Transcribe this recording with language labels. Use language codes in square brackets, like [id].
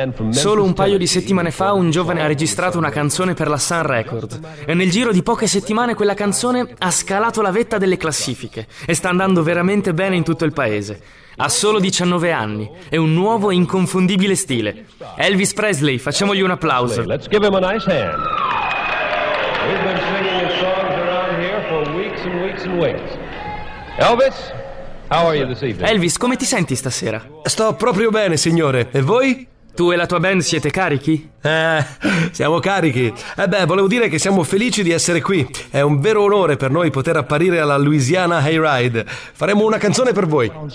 [it] Solo un paio di settimane fa un giovane ha registrato una canzone per la Sun Records e nel giro di poche settimane quella canzone ha scalato la vetta delle classifiche e sta andando veramente bene in tutto il paese. Ha solo 19 anni, è un nuovo e inconfondibile stile. Elvis Presley, facciamogli un applauso. [en] Let's give him a nice hand. We've been singing your songs around here for weeks and weeks and weeks. Elvis, how are you this evening? [it] Elvis, come ti senti stasera? Sto proprio bene, signore. E voi? Tu e la tua band siete carichi? Siamo carichi. Eh beh, volevo dire che siamo felici di essere qui. È un vero onore per noi poter apparire alla Louisiana Hayride. Faremo una canzone per voi.